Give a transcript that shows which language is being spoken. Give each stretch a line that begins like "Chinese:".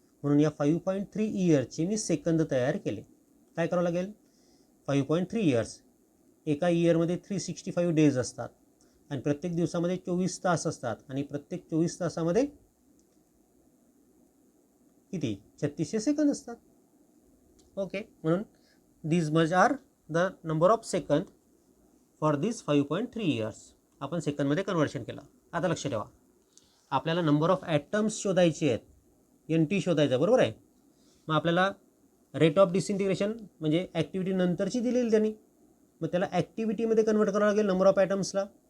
Marathi: म्हणून या 5.3 इयर्सचे मी सेकंद तयार केले. काय करावं लागेल, 5.3 इयर्स, एका इयरमध्ये 365 डेज असतात आणि प्रत्येक दिवसामध्ये 24 तास असतात आणि प्रत्येक 24 तासामध्ये किती 3600 सेकंद असतात. ओके, म्हणून
English: these much are the number of second for this 5.3 years.
Marathi: आपण सेकंदमध्ये कन्व्हर्शन केलं. आता लक्ष ठेवा, आपल्याला नंबर ऑफ ॲटम्स शोधायचे आहेत, NT शोधायचं, बरोबर आहे. मग आपल्याला रेट ऑफ डिसइंटिग्रेशन म्हणजे ॲक्टिव्हिटी नंतरची दिलेली त्यांनी, मग त्याला ॲक्टिव्हिटीमध्ये कन्वर्ट करावं लागेल नंबर ऑफ ॲटम्सला.